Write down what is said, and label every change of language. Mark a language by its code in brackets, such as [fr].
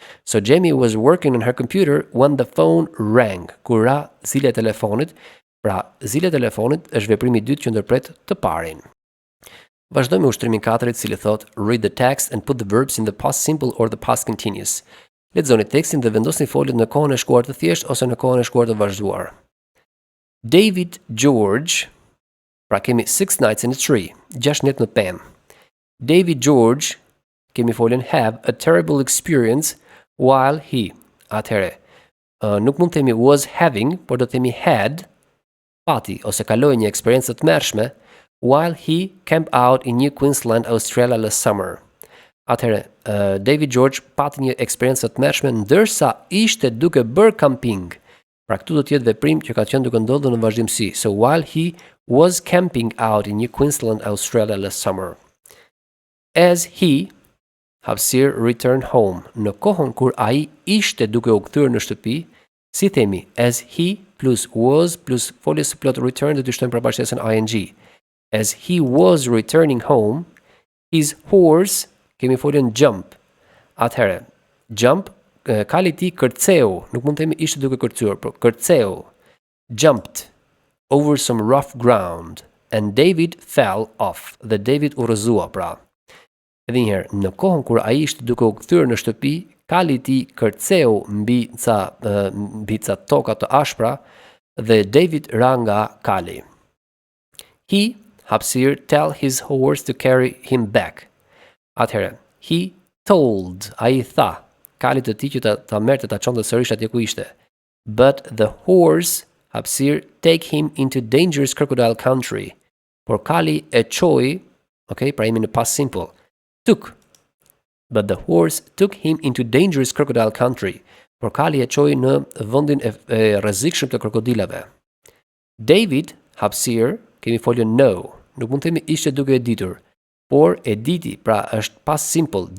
[en] So Jamie was working on her computer when the phone rang. [sq] Kur ra zile telefonit, pra zile telefonit është veprimi i dytë që ndërpret të parin. Vazhdojmë me ushtrimin 4, i cili thot [en] read the text and put the verbs in the past simple or the past continuous. [sq] Lexoni tekstin dhe vendosni foljet në kohën e shkuar të thjeshtë ose në kohën e shkuar të vazhduar. David George, pra kemi 6 [en] nights in a tree, [sq] 6 net në pemë. [en] David George, [sq] kemi foljen [en] have a terrible experience while he. [sq] Atëherë, nuk mund të themi [en] was having, [sq] por do të themi [en] had, [sq] pati ose kaloi një eksperiencë të tmerrshme [en] while he camped out in New Queensland, Australia last summer. [sq] Atëherë, David George pati një eksperiencë të tmerrshme ndërsa ishte duke bërë camping. Pra këtu do të jetë veprim që ka qenë duke ndodhur në vazhdimsi. [en] So while he was camping out in New Queensland, Australia last summer. As he, hapësirë return home. [sq] Në kohën kur ai ishte duke u kthyer në shtëpi, si themi [en] as he plus was plus [sq] foljes së plot [en] return [sq] do të shtojmë përbashkëtesën ing. [en] As he was returning home, his horse, [sq] kemi foljen [en] jump. [sq] Atëherë, [en] jump, [sq] kali i tij kërceu, nuk mund të themi ishte duke kërcyer, por kërceu. [en] Jumped over some rough ground and David fell off. [sq] Dhe David u rrëzua pra. Edhe një herë, në kohën kur ai ishte duke u kthyer në shtëpi, kali i tij kërceu mbi ca toka të ashpra dhe David ra nga kali. [en] He, hapësirë, tell his horse to carry him back. [sq] Atëherë, [en] he told, [sq] ai tha, kalit të tij që ta merrte ta çonte sërish atje ku ishte. [en] But the horse, hapësirë, take him into dangerous crocodile country. [sq] Por kali e çoi, okay, pra jemi në past simple. [en] Took. But the horse took him into dangerous crocodile country. [sq] Por kali e çoi në vendin e rrezikshëm të krokodilave. David, hapësirë, kemi folën know. Nuk mund të themi ishte duke e ditur, por e diti, pra është past simple.